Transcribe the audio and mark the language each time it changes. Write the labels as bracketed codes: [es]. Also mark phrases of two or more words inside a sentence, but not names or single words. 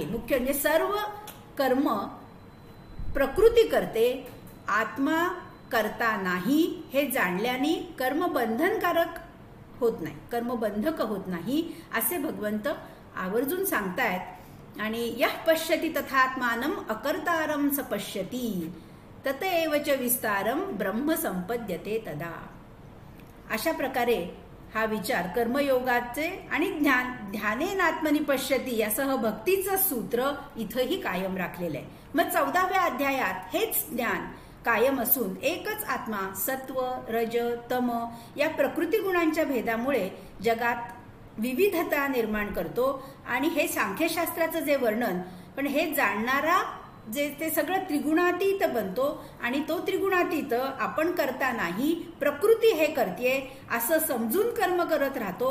[mr] मुख्य म्हणजे सर्व कर्म प्रकृती करते, आत्मा करता नाही हे जाणल्याने कर्म बंधनकारक होत नाही, कर्मबंधक होत नाही असे भगवंत आवर्जून सांगतायत. [sa] आणि यः पश्यति तथात्मानम अकर्तारम स पश्यति ततएव च विस्तारम ब्रह्म संपद्यते तदा. [mr] अशा प्रकारे हा विचार कर्मयोगाचे आणि [sa] ध्यानेनात्मनि पश्यति [mr] यासह भक्तीचं सूत्र इथंही कायम राखलेलं आहे. मग 14व्या अध्यायात हेच ज्ञान कायम असून एकच आत्मा सत्व रज तम या प्रकृती गुणांच्या भेदामुळे जगात विविधता निर्माण करतो. आणि हे सांख्यशास्त्राचं जे वर्णन पण हे जाणणारा जे ते सगळं त्रिगुणातीत बनतो आणि तो त्रिगुणातीत आपण करता नाही प्रकृती हे करते असं समजून कर्म करत राहतो.